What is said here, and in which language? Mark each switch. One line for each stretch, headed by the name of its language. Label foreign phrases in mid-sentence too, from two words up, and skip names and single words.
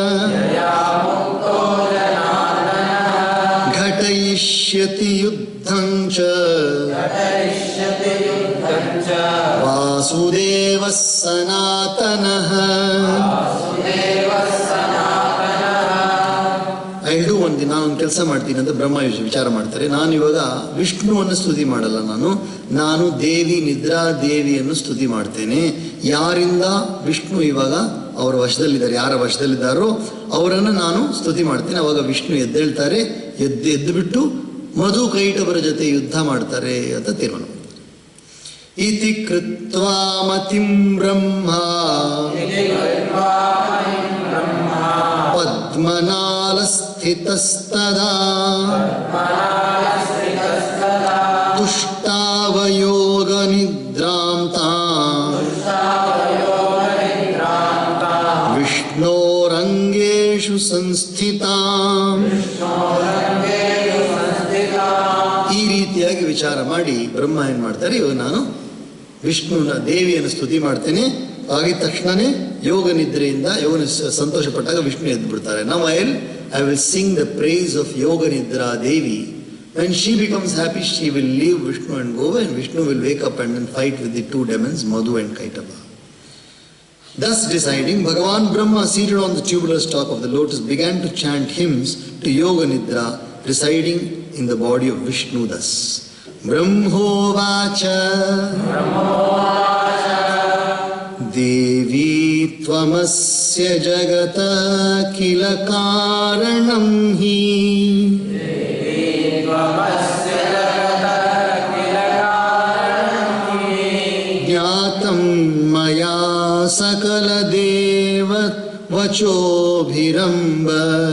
Sanskrit: घटयिष्यति युद्धं च. वासुदेव सनातनः.
English: I'll do one thing.
Kannada: ನಾನು ಒಂದು ಕೆಲಸ ಮಾಡ್ತೀನಿ ಅಂತ ಬ್ರಹ್ಮ ವಿಚಾರ ಮಾಡ್ತಾರೆ. ನಾನು ಇವಾಗ ವಿಷ್ಣುವನ್ನು ಸ್ತುತಿ ಮಾಡಲ್ಲ, ನಾನು ದೇವಿ ನಿದ್ರಾ ದೇವಿಯನ್ನು ಸ್ತುತಿ ಮಾಡ್ತೇನೆ. ಯಾರಿಂದ ವಿಷ್ಣು ಇವಾಗ ಅವರ ವಶದಲ್ಲಿದ್ದಾರೆ, ಯಾರ ವಶದಲ್ಲಿದ್ದಾರೋ ಅವರನ್ನು ನಾನು ಸ್ತುತಿ ಮಾಡ್ತೇನೆ. ಅವಾಗ ವಿಷ್ಣು ಎದ್ದೇಳ್ತಾರೆ, ಎದ್ದು ಬಿಟ್ಟು ಮಧು ಕೈಟವರ ಜೊತೆ ಯುದ್ಧ ಮಾಡ್ತಾರೆ ಅಂತ ತೀರ್ಮಾನ ಮಾಡ್ತಾರೆ.
Sanskrit: ಇತಿ ಕೃತ್ವಾ ಮತಿಂ ಬ್ರಹ್ಮ ಪದ್ಮನಾಲಸ್ಥಿತಸ್ತದಾ ತುಷ್ಟಾವಯೋಗ ನಿದ್ರಾಂ ತಾಂ ವಿಷ್ಣೋರಂಗೇಷು ಸಂಸ್ಥಿತಾಂ.
Kannada: ಈ ರೀತಿಯಾಗಿ ವಿಚಾರ ಮಾಡಿ ಬ್ರಹ್ಮ ಏನ್ ಮಾಡ್ತಾರೆ, ಇವಾಗ ನಾನು ವಿಷ್ಣುನ ದೇವಿಯನ್ನು ಸ್ತುತಿ ಮಾಡ್ತೇನೆ. ಆಗಿದ ತಕ್ಷಣನೇ ಯೋಗ ನಿದ್ರೆಯಿಂದ ಸಂತೋಷ ಪಟ್ಟಾಗ ವಿಷ್ಣು ಎದ್ದು ಬಿಡ್ತಾರೆ.
English: Now I will sing the praise of Yoga Nidra Devi. When she becomes happy, she will leave Vishnu and go, and Vishnu will wake up and then fight with the two demons, Madhu and Kaitava. Thus deciding, Bhagavan Brahma, seated on the tubular stalk of the lotus, began to chant hymns to Yoga Nidra, residing in the body of Vishnu thus.
Sanskrit: ब्रह्मोवाच देवि त्वमस्य जगत किल कारणं हि ज्ञातं मया सकल देव वचोभिरम्ब